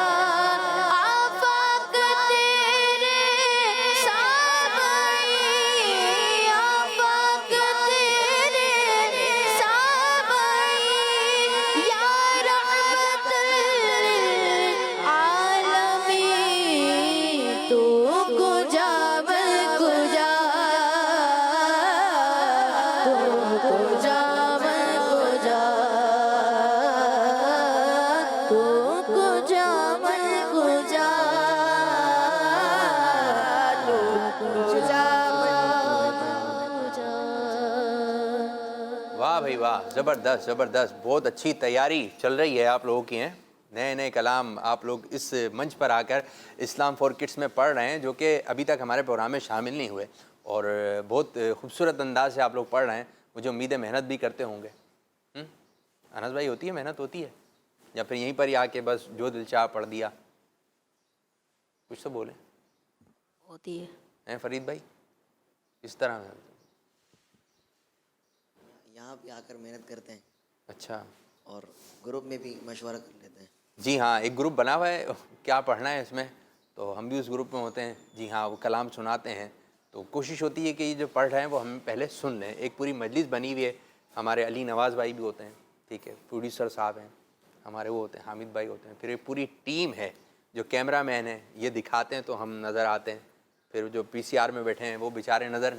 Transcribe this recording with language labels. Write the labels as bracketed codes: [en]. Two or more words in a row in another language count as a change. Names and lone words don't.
[ur] آفاق تیرے سامعی آفاق تیرے سامعی [ar] یا رحمت للعالمین [fa] تو کجا من کجا تو کجا من کجا تو کجا من کجا تو کجا من کجا [ur] واہ بھائی واہ زبردست زبردست بہت اچھی تیاری چل رہی ہے آپ لوگوں کی ہیں نئے نئے کلام آپ لوگ اس منچ پر آ کر اسلام فور کڈس میں پڑھ رہے ہیں جو کہ ابھی تک ہمارے پروگرام میں شامل نہیں ہوئے اور بہت خوبصورت انداز سے آپ لوگ پڑھ رہے ہیں مجھے امید ہے محنت بھی کرتے ہوں گے انس بھائی ہوتی ہے محنت ہوتی ہے یا پھر یہیں پر ہی آ کے بس جو دل چاہ پڑھ دیا کچھ تو بولیں ہوتی ہے ہیں فرید بھائی اس طرح یہاں پے آکر محنت کرتے ہیں اچھا اور گروپ میں بھی مشورہ کر لیتے ہیں جی ہاں ایک گروپ بنا ہوا ہے کیا پڑھنا ہے اس میں تو ہم بھی اس گروپ میں ہوتے ہیں جی ہاں وہ کلام سناتے ہیں تو کوشش ہوتی ہے کہ یہ جو پڑھ رہے ہیں وہ ہم پہلے سن لیں ایک پوری مجلس بنی ہوئی ہے ہمارے علی نواز بھائی بھی ہوتے ہیں ٹھیک ہے پروڈیوسر صاحب ہیں ہمارے وہ ہوتے ہیں حامد بھائی ہوتے ہیں پھر ایک پوری ٹیم ہے جو کیمرہ مین ہے یہ دکھاتے ہیں تو ہم نظر آتے ہیں پھر جو پی سی آر میں بیٹھے ہیں وہ بیچارے نظر